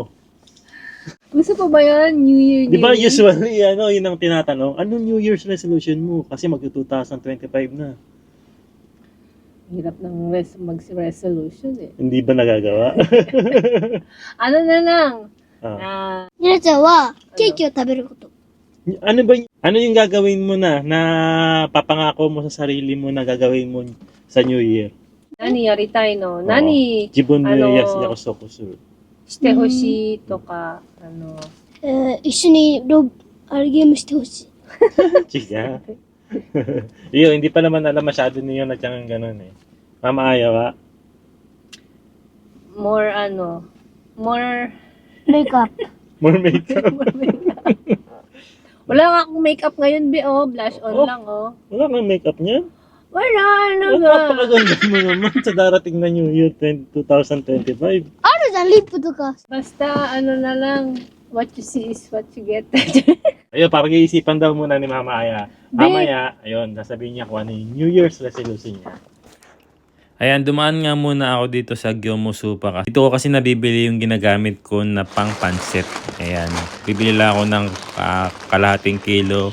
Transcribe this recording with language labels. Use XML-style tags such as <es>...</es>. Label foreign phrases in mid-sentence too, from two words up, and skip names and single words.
<tl>Gusto pa ba yan?</tl> <en>New Year,</en> <tl>Di ba</tl> <en>New Year?</en> <tl>usually, yun ang tinatanong, anong</tl> <en>New Year's resolution</en> <tl>mo? Kasi mag-2025 na. Hirap ng mag-resolution eh. Hindi ba nagagawa? Ano na lang? Ah.</tl> <ja>ニナちゃんはケーキを食べること。</ja> <tl>Ano yung gagawin mo na papangako mo sa sarili mo na gagawin mo sa</tl> <en>New Year?</en> <ja>何やりたいの? Nani 自分で約束する。してほしいとか、一緒にゲームしてほしい。 Chiga.</ja> <tl>Iyo, hindi pa naman alam masyado niyo na tiyang ganun eh. Mama Aya ba?</tl> <en>more</en> <ja>メイクアップ。</ja> <en>More makeup.</en> <tl>wala nga akong makeup ngayon,</tl> <en>blush on</en> <tl>lang, Wala kang makeup niya? Wala, ano Oh, ba? napakaganda mo naman sa darating na</tl> <en>New Year 2025.</en> <ja>あるじゃん、リップとか。</ja> <tl>Basta, na lang,</tl> <en>what you see is what you get.</en> <tl>Ayun, pag-iisipan daw muna ni Mama Aya. Mamaya, ayun, sasabihin niya kung ano yung</tl> <en>New Year's resolution</en> <tl>niya. Ayan, dumaan nga muna ako dito sa Gyomusupa. Dito ko kasi nabibili yung ginagamit ko na pang pancit. Ayan, bibili lang ako ng kalahating kilo.</tl>